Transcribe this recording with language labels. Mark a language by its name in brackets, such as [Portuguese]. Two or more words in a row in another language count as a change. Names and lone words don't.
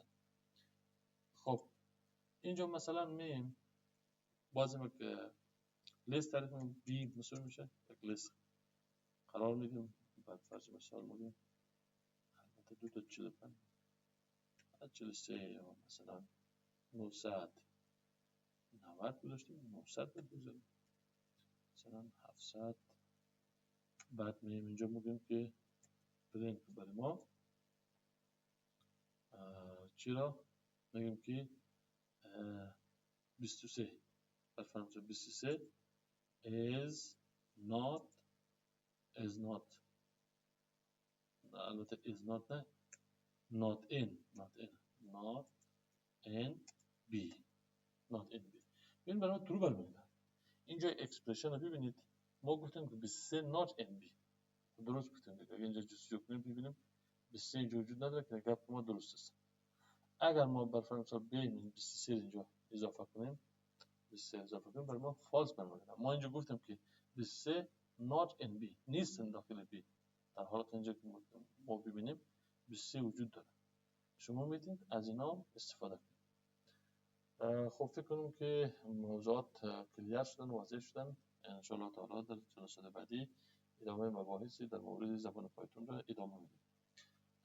[Persian] خب اینجا مثلا میم بازم یک لیست تعریف میکنیم بی مساوی میشه یک لیست قرار میدیم، بعد فرض مثال میگیم البته 2 تا 45 43 یا مثلا 990 گذاشتیم 900 بذاریم مثلا 700. بعد میگیم اینجا میگیم که پرینت برای ما چی را میگیم که 23 بر فرض [English] 23 is not [Persian] البته [English] is not [Persian] نه [English] not in B [Persian] ببین برای ما ترو برمیگرده. اینجا اکسپرشن رو ببینید ما گفتیم که [English] 23 not in B [Persian] درست گفتیم دیگه. اینجا جستجو کنیم ببینیم 23 اینجا وجود نداره که گپ ما درست است. اگر ما بر فرض بین 23 اینجا اضافه کنیم 23 اضافه کنیم برای ما فالس برمیگرده. ما اینجا گفتیم که [English] 23 not in B [Persian] نیستن داخل B، در حالت اینجا که ما ببینیم 23 وجود داره. شما میتونید از اینا استفاده کنید. خب فکر کنم که موضوعات کلیار شدن، واضح شدن. [Arabic] ان شاء الله تعالی [Persian] در جلسات بعدی ادامه مباحثی در مورد زبان پایتون را ادامه میدیم.